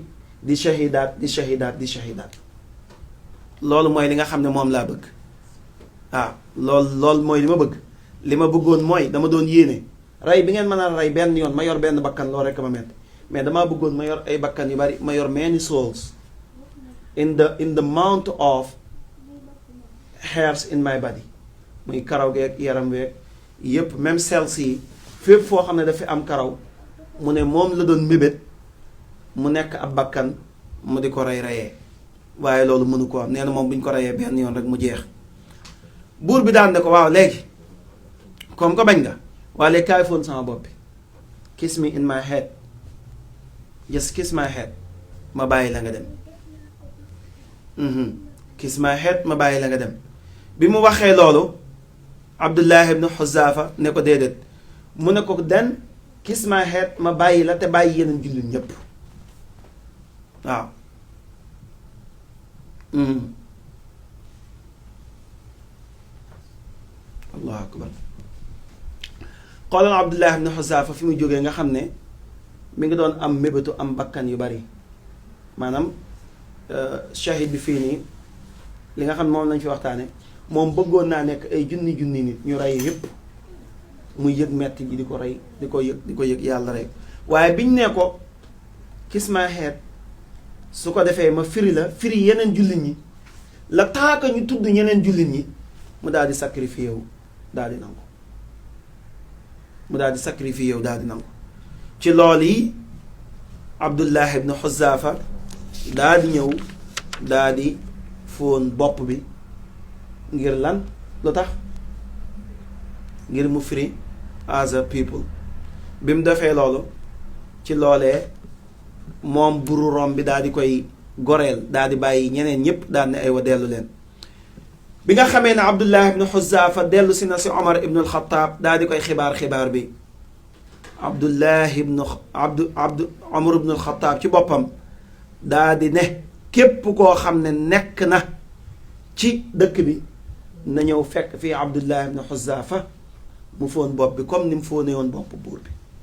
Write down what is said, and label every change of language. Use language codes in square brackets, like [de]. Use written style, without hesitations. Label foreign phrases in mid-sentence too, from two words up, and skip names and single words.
[wo] di shahidaat loolu mooy li nga xam ne moom laa bëgg waaw loolu mooy li ma bëgg li ma bëggoon mooy dama doon yéene rey bi ngeen mën a rey benn yoon ma yor benn bakkan loolu rekk ma metti mais damaa bëggoon ma yor ay bakkan yu bari ma yor [en] many souls in the amount of hairs in my body [wo] muy karaw geeg yaram weeg yépp même cells yi fépp foo xam ne dafa am karaw mu ne moom la doon mébét mu nekk ab bakkan mu di ko reyee waaye loolu mënu ko am nee na moom bu ñu ko reyee benn yoon rek mu jeex buur bi daan ne ko waaw léegi comme ko bañ nga waaye léegi kaay foon sama bopp bi [en] kiss me in my head just kiss my head [wo] ma bàyyi la nga dem [en] kiss my head [wo] ma bàyyi la nga dem bi mu waxee loolu Abdullah ibn Huzafa ne ko déedéet mu ne ko den [en] kiss my head [wo] ma bàyyi la te bàyyi yeneen jullit ñépp waaw [ar] allahu akbar [wo] xoolal Abdullah ibn Huzafa fi mu jógee nga xam ne mi ngi doon am mébétu am bakkan yu bari maanaam shahid bi fii nii li nga xam ne moom lañ fi waxtaane moom bëggoon naa nekk ay junni nit ñu rey yépp muy yëg metti ji di ko rey di ko yëg yàlla rey waaye biñ ne ko [en] kiss my head [wo] su ko defee ma firi yeneen jullit ñi la taaka ñu tudd ñeneen jullit ñi mu daal di sacrifié wu daal di nangu ci loolu yi Abdullah ibn Huzafa daal di ñëw daal di fóon bopp bi ngir lan lu tax ngir mu firi [en] as a people [wo] bi mu defee loolu ci loolee moom buru rom bi daal di koy goreel daal di bàyyi ñeneen ñépp daal ne ay wa dellu leen bi nga xamee ne Abdullah ibn Huzafa dellu si na si Omar ibn al-Khattab daal di koy xibaar bi Omar ibn al-Khattab ci boppam daal di ne képp koo xam ne nekk na ci dëkk bi na ñëw fekk fii Abdullah ibn Huzafa mu foon bopp bi comme ni mu foonee woon bopp buur bi